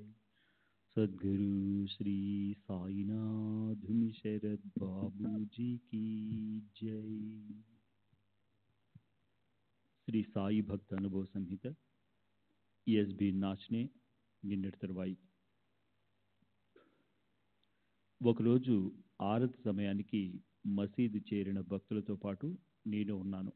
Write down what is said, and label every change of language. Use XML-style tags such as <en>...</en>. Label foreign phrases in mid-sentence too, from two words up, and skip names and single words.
<hi>सद्गुरु श्री साईनाथ शरद बाबू जी की जय।</hi> <te>శ్రీ సాయి భక్త అనుభవ సంహిత ఈఎస్బి నాచ్నే నిన్నటి తరువాయి. ఒకరోజు ఆరతి సమయానికి మసీదు చేరిన భక్తులతో పాటు నేను ఉన్నాను.</te>